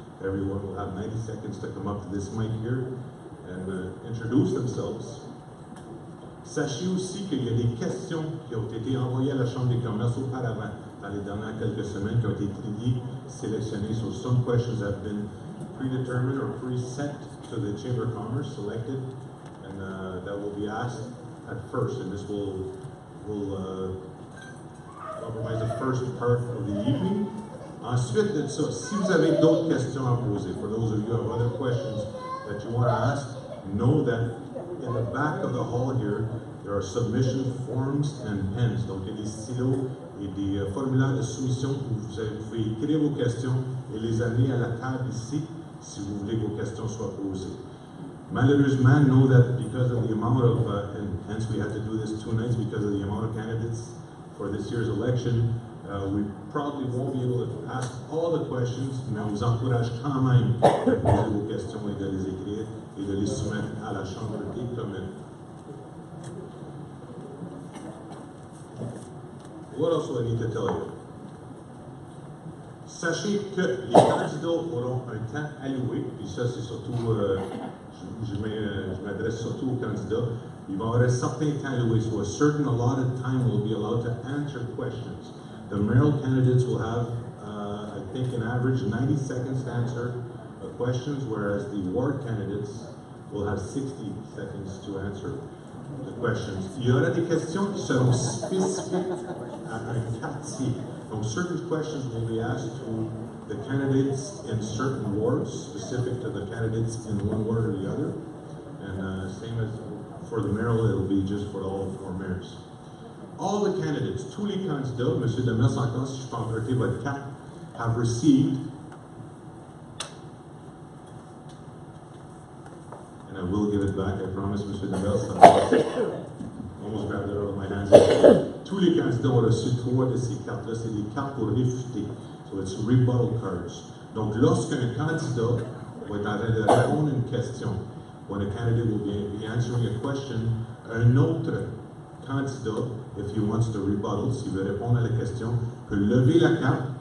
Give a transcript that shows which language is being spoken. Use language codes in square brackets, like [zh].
[en] Everyone will have 90 seconds to come up to this mic here and introduce themselves. [fr] Sachez aussi qu'il y a des questions qui ont été envoyées à la Chambre des commerces auparavant, dans les dernières quelques semaines, qui ont été triées, sélectionnées. [en] So some questions have been predetermined or preset to the Chamber of Commerce, selected, and that will be asked at first, and this will compromise the first part of the evening. [fr] Ensuite de ça, si vous avez d'autres questions à poser, [en] for those of you who have other questions that you want to ask, know that in the back of the hall here, there are submission forms and pens. [fr] Donc, il y a des stylos et des formulaires de soumission où vous pouvez écrire vos questions et les amener à la table ici si vous voulez que vos questions soient posées. [en] Malheureusement, know that because of the amount of, and hence we had to do this 2 nights because of the amount of candidates for this year's election, we probably won't be able to ask all the questions, [fr] mais on vous encourage quand même à poser vos questions et de les écrire et de les soumettre à la Chambre des communes. [en] What else do I need to tell you? [fr] Sachez que les candidats auront un temps alloué, puis ça c'est surtout, je m'adresse surtout aux candidats, il va y avoir un certain temps alloué, [en] so a certain allotted time will be allowed to answer questions. The mayoral candidates will have, I think, an average 90 seconds to answer questions, whereas the ward candidates will have 60 seconds to answer the questions. [fr] Il y aura des questions qui seront spécifiques à un quartier. [en] Donc, certain questions will be asked to the candidates in certain wards, specific to the candidates in one ward or the other. And same as for the mayoral, it'll be just for all 4 mayors. All the candidates, [fr] tous les candidats, M. Demers, encore si je peux emprunter votre carte, [en] have received, and I will give it back, I promise, M. Demers, almost grabbed it out of my hands. [fr] Tous les candidats ont reçu 3 de ces cartes-là, c'est des cartes pour réfuter. [en] So it's rebuttal cards. [fr] Donc lorsqu'un candidat va être en train de répondre à une question, [en] when a candidate will be answering a question, [fr] un autre candidat, [en] if he wants to rebuttal, [fr] s'il veut répondre à la question, peut lever la carte.